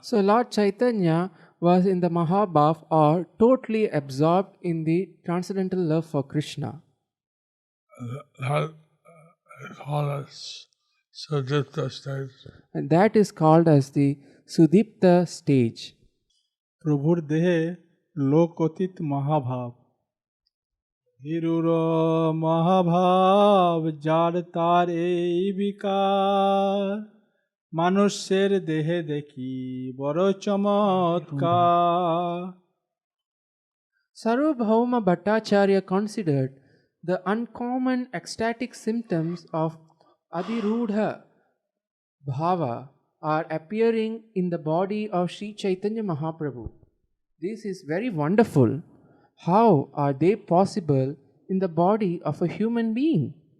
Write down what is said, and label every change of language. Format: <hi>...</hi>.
<en>So Lord Chaitanya was in the Mahabhav or totally absorbed in the transcendental love for Krishna. That is called as Sudipta stage. And that is called as the Sudipta stage.</en> <bn>প্রভুর দেহে লোকতীত মহাভাব হিরুর মহাভাব যার তার এই বিকার মানুষের দেহে দেখি বড় চমৎকার।</bn> <en>Sarvabhauma Bhattacharya considered the uncommon ecstatic symptoms of Adhirudha Bhava are appearing in the body of Sri Chaitanya Mahaprabhu. This is very wonderful. How are they possible in the body of a human being?</en>